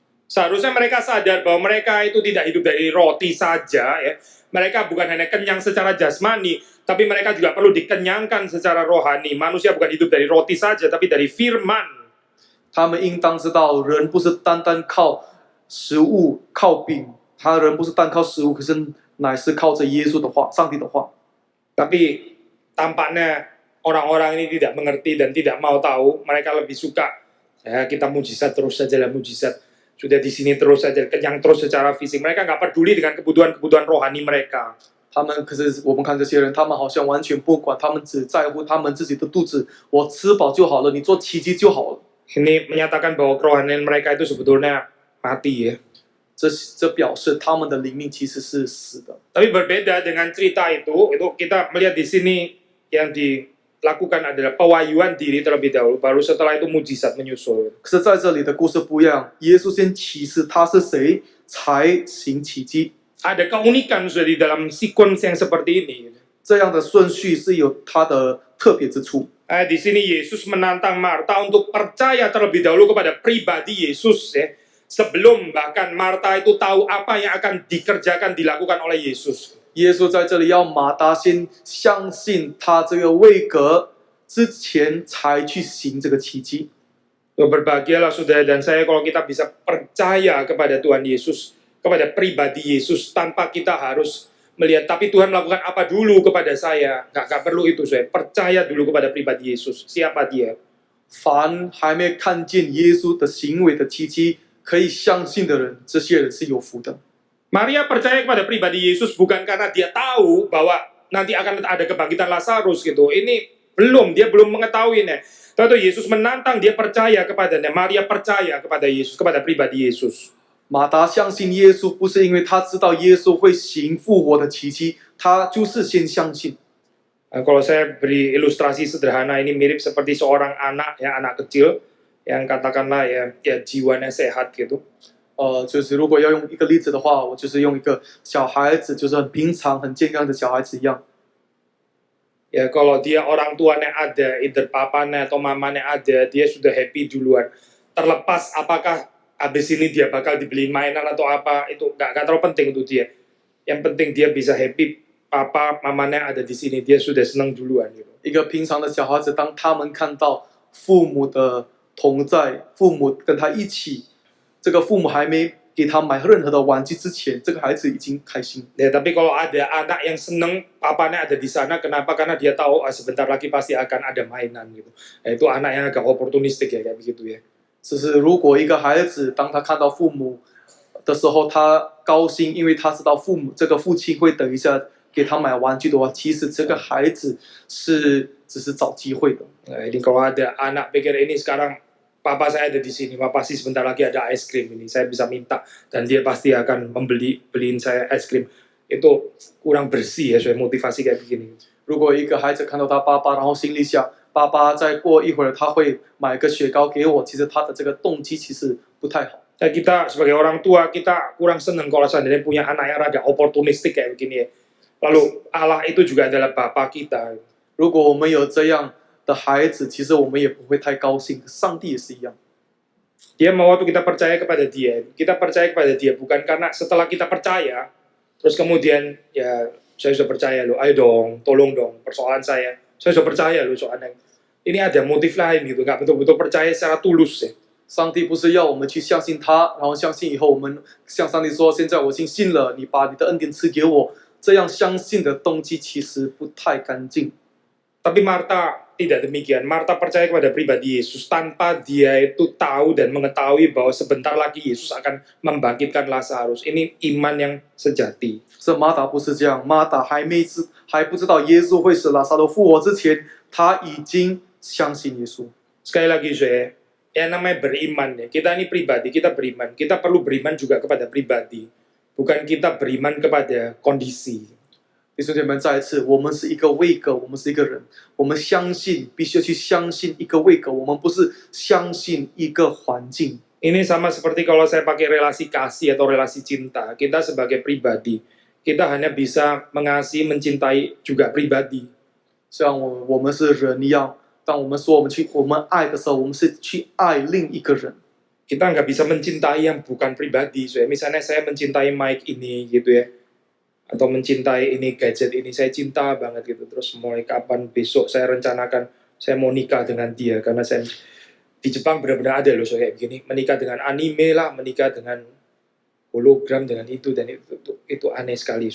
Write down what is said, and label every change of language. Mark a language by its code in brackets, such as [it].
[id] Seharusnya mereka sadar bahwa mereka itu tidak hidup dari roti saja, ya. Mereka bukan hanya kenyang secara jasmani, tapi mereka juga perlu dikenyangkan secara rohani. Manusia bukan hidup dari roti saja, tapi dari firman. [zh] 他们应当知道，人不是单单靠食物、靠饼，人不是单靠食物，可是乃是靠着耶稣的话、上帝的话。 [id] Tapi tampaknya orang-orang ini tidak mengerti dan tidak mau tahu. Mereka lebih suka, ya kita mujizat terus saja lah, mujizat. Sudah di sini terus saja, kenyang terus secara fisik. Mereka nggak peduli dengan kebutuhan-kebutuhan rohani mereka. [zh] 可是我们看这些人，他们好像完全不管，他们只在乎他们自己的肚子，我吃饱就好了，你做奇迹就好了。 [id] Ini menyatakan bahwa kerohanian mereka itu sebetulnya mati, ya. [zh] 这表示他们的灵命其实是死的。 [id] Tapi berbeda dengan cerita itu kita melihat di sini yang dilakukan adalah pewahyuan diri terlebih dahulu, baru setelah itu mujizat menyusul. [zh] 可是在这里的故事不一样，耶稣先启示他是谁，才行奇迹。 [id] Ada keunikan sudah di dalam sequence yang seperti ini. [zh] 这样的顺序是有它的特别之处。 [id] Di sini Yesus menantang Marta untuk percaya terlebih dahulu kepada pribadi Yesus, ya. Sebelum bahkan Marta itu tahu apa yang akan dikerjakan, dilakukan oleh Yesus. [zh] 耶稣在这里要马达先相信他这个位格之前，才去行这个奇迹。 [id] Berbahagialah saudara dan saya kalau kita bisa percaya kepada Tuhan Yesus, kepada pribadi Yesus tanpa kita harus melihat, tapi Tuhan melakukan apa dulu kepada saya. Nggak perlu itu, saya percaya dulu kepada pribadi Yesus. Siapa dia? [zh] 凡还没看见耶稣的行为的奇迹，可以相信的人，这些人是有福的。 [id] Maria percaya kepada pribadi Yesus bukan karena dia tahu bahwa nanti akan ada kebangkitan Lazarus gitu. Ini dia belum mengetahuinya. Tapi Yesus menantang, dia percaya kepadanya. Maria percaya kepada Yesus, kepada pribadi Yesus. [zh] 马达相信耶稣，不是因为他知道耶稣会行复活的奇迹，他就是先相信。 [id] Kalau saya beri ilustrasi sederhana, ini mirip seperti seorang anak, ya, anak kecil yang katakanlah ya jiwanya sehat gitu. [zh] 就是如果要用一个例子的话，我就是用一个小孩子，就是很平常、很健康的小孩子一样。 [id] Ya kalau dia orang tuanya ada, either papanya atau mamanya ada, dia sudah happy duluan. Terlepas apakah habis ini dia bakal dibeliin mainan atau apa, itu nggak terlalu penting untuk dia. Yang penting dia bisa happy, papa mamanya ada di sini, dia sudah senang duluan gitu. [zh] 一个平常的小孩子，当他们看到父母的同在，父母跟他一起，这个父母还没给他买任何的玩具之前，这个孩子已经开心。 [id] Ya, tapi kalau ada anak yang seneng papanya ada di sana, kenapa? Karena dia tahu sebentar lagi pasti akan ada mainan gitu. Itu anak yang agak oportunistik ya kayak begitu ya. [zh] 只是如果一个孩子当他看到父母的时候，他高兴，因为他知道这个父亲会等一下给他买玩具的话，其实这个孩子只是找机会的。 [id] Nah, ini kalau ada anak pikir ini sekarang papa saya ada di sini, pasti sebentar lagi ada es krim ini, saya bisa minta dan dia pasti akan beliin saya es krim. Itu kurang bersih ya, soal motivasi kayak begini. [zh] 如果一个孩子看到他爸爸，然后心里想，爸爸再过一会儿他会买个雪糕给我，其实他的这个动机其实不太好。 [id] Nah, kita sebagai orang tua, kita kurang senang kalau seandainya punya anak yang rada oportunistik kayak begini ya. Lalu Allah itu juga adalah Bapa kita. [zh] 如果我们有这样的孩子，其实我们也不会太高兴。上帝也是一样， [id] Dia mau waktu kita percaya kepada dia bukan karena setelah kita percaya, terus kemudian ya saya sudah percaya loh, ayo dong, tolong dong, persoalan saya sudah percaya loh soalnya. Ini ada motif lain gitu, nggak betul-betul percaya secara tulus ya. [zh] 上帝不是要我们去相信他，然后相信以后我们向上帝说：“现在我已经信了，你把你的恩典赐给我。” 这样相信的动机其实不太干净。 [id] Tapi Marta tidak demikian. Marta percaya kepada pribadi Yesus tanpa dia itu tahu dan mengetahui bahwa sebentar lagi Yesus akan membangkitkan Lazarus. Ini iman yang sejati. [zh] 这马达不是这样，马达还不知道耶稣会使拉撒路复活之前，他已经相信耶稣。 [id] Sekali lagi saya, yang namanya beriman ya. Kita ini pribadi, kita beriman. Kita perlu beriman juga kepada pribadi. Bukan kita beriman kepada kondisi. [zh] 弟兄姐妹，再一次，我们是一个位格，我们是一个人，我们相信，必须要去相信一个位格，我们不是相信一个环境。 [id] Ini sama seperti kalau saya pakai relasi kasih atau relasi cinta. Kita sebagai pribadi, kita hanya bisa mengasihi, mencintai juga pribadi. [zh] 像我们是人一样，当我们说我们爱的时候，我们是去爱另一个人。 [id] Kita nggak bisa mencintai yang bukan pribadi. So, misalnya saya mencintai mic ini gitu ya, atau mencintai ini gadget ini, saya cinta banget gitu. Terus mulai kapan besok saya rencanakan saya mau nikah dengan dia, karena saya di Jepang benar-benar ada loh so kayak begini, menikah dengan anime lah, menikah dengan hologram, dengan itu dan itu aneh sekali.